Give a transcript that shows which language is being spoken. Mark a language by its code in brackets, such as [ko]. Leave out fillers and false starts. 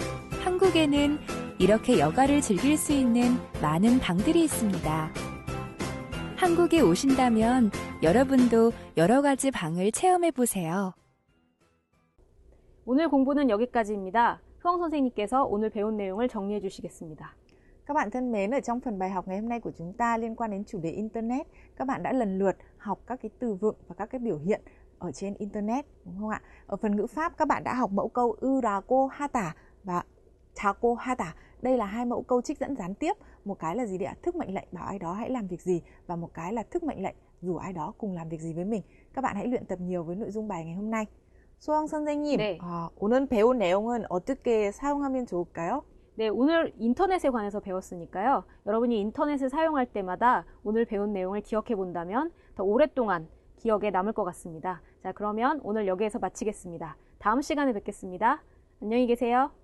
[ko] 한국에는 이렇게 여가를 즐길 수 있는 많은 방들이 있습니다. 한국에 오신다면 여러분도 여러 가지 방을 체험해 보세요. 오늘 공부는 여기까지입니다. 효영 선생님께서 오늘 배운 내용을 정리해 주시겠습니다. [vi] Các bạn thân mến, ở trong phần bài học ngày hôm nay của chúng ta liên quan đến chủ đề Internet, các bạn đã lần lượt học các cái từ vựng và các cái biểu hiện ở trên Internet, đúng không ạ? Ở phần ngữ pháp, các bạn đã học mẫu câu Urako hata và Tako hata. Đây là hai mẫu câu trích dẫn gián tiếp. Một cái là gì đấy ạ? Thức mệnh lệnh bảo ai đó hãy làm việc gì, và một cái là thức mệnh lệnh rủ ai đó cùng làm việc gì với mình. Các bạn hãy luyện tập nhiều với nội dung bài ngày hôm nay. [ko] 소영 선생님, 네. 오늘 배운 내용은 어떻게 사용하면 좋을까요? 네, 오늘 인터넷에 관해서 배웠으니까요. 여러분이 인터넷을 사용할 때마다 오늘 배운 내용을 기억해 본다면 더 오랫동안 기억에 남을 것 같습니다. 자, 그러면 오늘 여기에서 마치겠습니다. 다음 시간에 뵙겠습니다. 안녕히 계세요.